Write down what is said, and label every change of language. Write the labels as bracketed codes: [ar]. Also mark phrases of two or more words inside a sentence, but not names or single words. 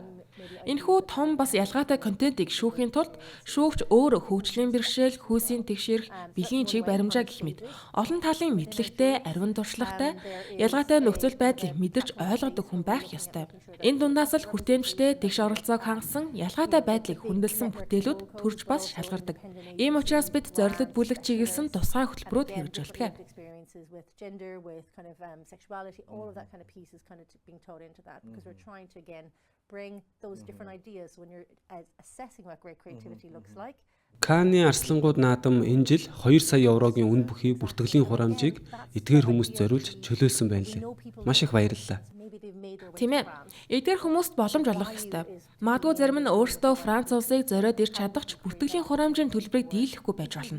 [mn] Энэхүү том бас ялгаатай контентыг шүүхийн тулд шүүгч өөрөө хөгжлийн бэрхшээл, хүйсийн тэгшэрх, бэлгийн чиг баримжаа гэх мэт олон талын мэдлэгтэй, ариун туршлагатай, ялгаатай нөхцөл байдлыг мэдэрч ойлгодог хүн байх ёстой. Энэ дундаас л хүртээмжтэй, тэгш оролцоог хангасан, ялгаатай байдлыг хүндэлсэн бүтээлүүд төрж бас шалгардаг. Ийм учраас бид зорилт бүлэг чиглэсэн тусгай хөтөлбөрүүд хэрэгжүүлдэг. [en] With gender, with kind of sexuality, all of that kind of piece is kind of being taught into that because we're trying to again bring those different ideas when you're assessing what great creativity looks like. [mn] Cannes-ийн арслангууд наадам энэ жил 2 сая еврогийн үн бүхий бүртгэлийн хурамжийг эдгээр хүмүүст зориулж чөлөөлсөн байна лээ. Маш их баярлалаа. Тийм ээ. Эдгээр хүмүүст боломж олгох ёстой. Магадгүй зарим нь өөрсдөө Франц улсыг зориод ирж чадахч бүртгэлийн хурамжийн төлбөрийг дийлэхгүй байж болно.